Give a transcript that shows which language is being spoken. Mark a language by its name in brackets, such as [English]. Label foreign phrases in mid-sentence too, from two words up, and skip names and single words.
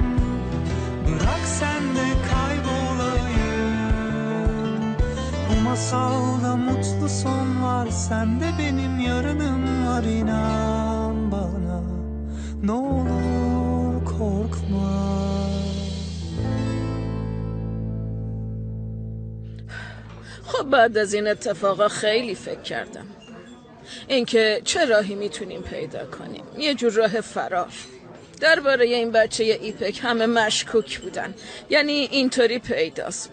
[Turkish] Bırak sen de kaybolayım. Bu masalda mutlu son var, sen de benim yarınım var, inan bana. Ne olur korkma. [Persian] خب بعد از این اتفاقا خیلی فکر کردم اینکه چه راهی میتونیم پیدا کنیم، یه جور راه فرار. درباره این بچه ایپک همه مشکوک بودن، یعنی اینطوری پیداست.